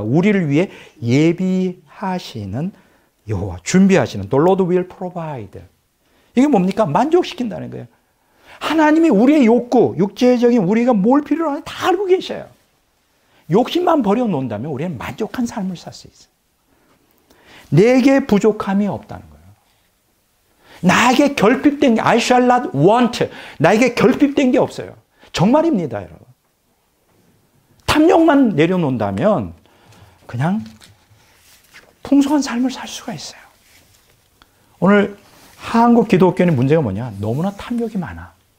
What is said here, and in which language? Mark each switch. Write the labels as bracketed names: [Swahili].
[Korean] 우리를 위해 예비하시는 여호와, 준비하시는 [English] The Lord will provide. [Korean] 이게 뭡니까? 만족시킨다는 거예요. 하나님이 우리의 욕구, 육체적인 우리가 뭘 필요로 하는지 다 알고 계셔요. 욕심만 버려놓는다면 우리는 만족한 삶을 살 수 있어요. 내게 부족함이 없다는 거예요. 나에게 결핍된 게 [English] I shall not want. [Korean] 나에게 결핍된 게 없어요. 정말입니다, 여러분. 탐욕만 내려놓는다면 그냥 풍성한 삶을 살 수가 있어요. 오늘 한국 기독교의 문제가 뭐냐? 너무나 탐욕이 많아.